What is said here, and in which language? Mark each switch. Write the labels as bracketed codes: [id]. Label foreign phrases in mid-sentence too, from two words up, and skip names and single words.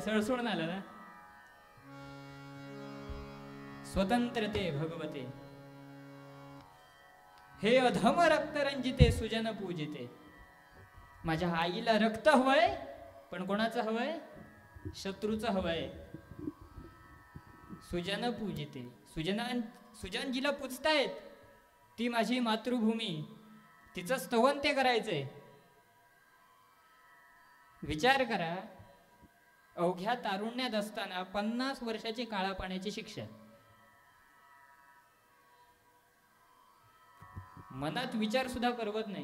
[mr] सोडून आलं ना. स्वतंत्रते भगवते हे अधम रक्त रंजिते सुजन पूजिते. माझ्या आईला रक्त हवंय, पण कोणाचं हवंय? शत्रूचं हवंय. सुजन पूजिते, सुजन जिला पूजतायत ती माझी मातृभूमी, तिचं स्तवन ते करायचंय. विचार करा, अवघ्या तारुण्यात असताना 50 वर्षाची काळा पाण्याची शिक्षा. मनात विचार सुद्धा करवत नाही.